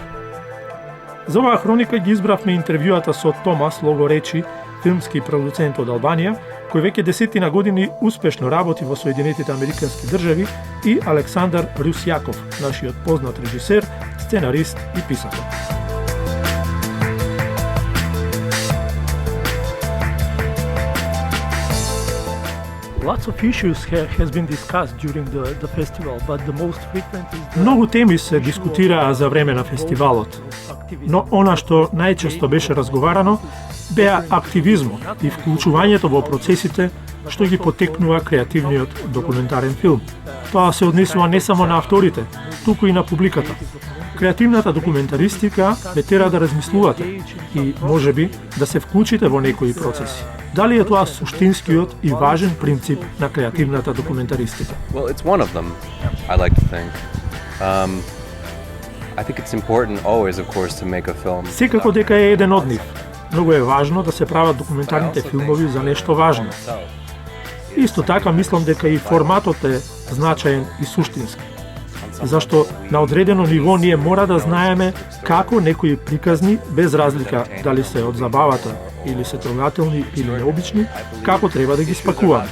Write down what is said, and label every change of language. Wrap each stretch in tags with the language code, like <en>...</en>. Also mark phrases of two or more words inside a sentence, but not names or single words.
<mk>За оваа хроника ги избравме интервјуата со Томас Логоречи, филмски продуцент од Албанија, кој веќе 10 години успешно работи во Соединетите Американски држави, и Александар Русјаков, нашиот познат режисер, сценарист и писател.</mk> <en>Lots of issues has been discussed during the festival, but the most frequent is</en> <mk>Многу теми се дискутираа за време на фестивалот, но она што најчесто беше разговарано беа активизмот и вклучувањето во процесите што ги потекнува креативниот документарен филм. Тоа се однесува не само на авторите, туку и на публиката. Креативната документаристика ве тера да размислувате и, можеби, да се вклучите во некои процеси. Дали е тоа суштинскиот и важен принцип на креативната документаристика?</mk> <en>Well, it's one of them, I like to think. I think it's important always, of course, to make a film.</en> <mk>Секако дека е еден од нив. Многу е важно да се прават документарните филмови за нешто важно. Исто така мислам дека и форматот е значаен и суштински. Зашто на одредено ниво ние мора да знаеме како некои приказни, без разлика дали се од забавата или се трогателни или необични, како треба да ги спакуваме.</mk>